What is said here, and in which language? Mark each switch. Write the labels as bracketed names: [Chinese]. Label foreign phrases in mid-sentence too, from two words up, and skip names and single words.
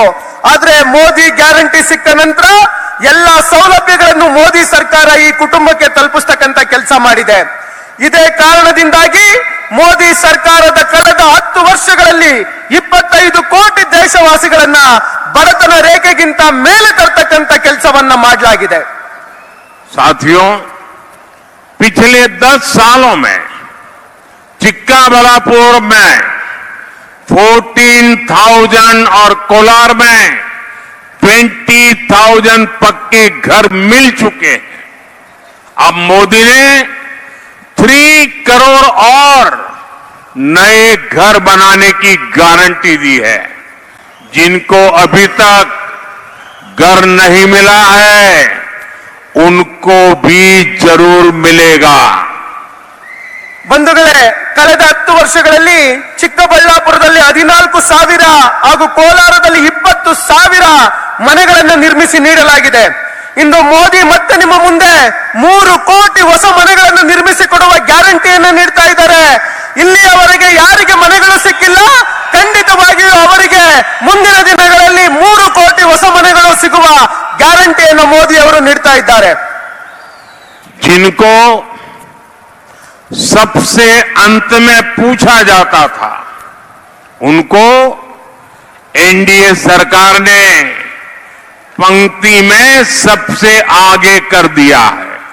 [Kannada] ಆದ್ರೆ ಮೋದಿ ಗ್ಯಾರಂಟಿ ಸಿಕ್ಕ ನಂತರ ಎಲ್ಲ ಸೌಲಭ್ಯಗಳನ್ನು ಮೋದಿ ಸರ್ಕಾರ ಈ ಕುಟುಂಬಕ್ಕೆ ತಲುಪಿಸ್ತಕ್ಕಂತ ಕೆಲಸ ಮಾಡಿದೆ. ಇದೇ ಕಾರಣದಿಂದಾಗಿ ಮೋದಿ ಸರ್ಕಾರದ ಕಳೆದ 10 ವರ್ಷಗಳಲ್ಲಿ 25 ಕೋಟಿ ದೇಶವಾಸಿಗಳನ್ನ ಬಡತನ ರೇಖೆಗಿಂತ ಮೇಲೆ ತರ್ತಕ್ಕಂತ ಕೆಲಸವನ್ನ ಮಾಡಲಾಗಿದೆ. [Hindi] साथियों, पिछले 10 सालों में चिक्काबलापुर में 14,000 और कोलार में 20,000 पक्के घर मिल चुके हैं। अब मोदी ने 3 करोड़ और नए घर बनाने की गारंटी दी है। जिनको अभी तक घर नहीं मिला है उनको भी जरूर मिलेगा। [Kannada] ಬಂಧುಗಳೇ, ಕಳೆದ 10 ವರ್ಷಗಳಲ್ಲಿ ಚಿಕ್ಕಬಳ್ಳಾಪುರದಲ್ಲಿ 14,000 ಹಾಗೂ ಕೋಲಾರದಲ್ಲಿ 20,000 ಮನೆಗಳನ್ನು ನಿರ್ಮಿಸಿ ನೀಡಲಾಗಿದೆ. ಇಂದು ಮೋದಿ ಮತ್ತೆ ನಿಮ್ಮ ಮುಂದೆ 3 ಕೋಟಿ ಹೊಸ ಮನೆಗಳನ್ನು ನಿರ್ಮಿಸಿ ಕೊಡುವ ಗ್ಯಾರಂಟಿಯನ್ನು ನೀಡ್ತಾ ಇದ್ದಾರೆ. ಇಲ್ಲಿಯವರೆಗೆ ಯಾರಿಗೆ ಮನೆಗಳು ಸಿಕ್ಕಿಲ್ಲ, ಖಂಡಿತವಾಗಿಯೂ ಅವರಿಗೆ ಮುಂದಿನ ದಿನಗಳಲ್ಲಿ 3 ಕೋಟಿ ಹೊಸ ಮನೆಗಳು ಸಿಗುವ ಗ್ಯಾರಂಟಿಯನ್ನು ಮೋದಿ ಅವರು ನೀಡ್ತಾ ಇದ್ದಾರೆ. [Hindi] जिनको सबसे अंत में पूछा जाता था उनको एनडीए सरकार ने पंक्ति में सबसे आगे कर दिया है।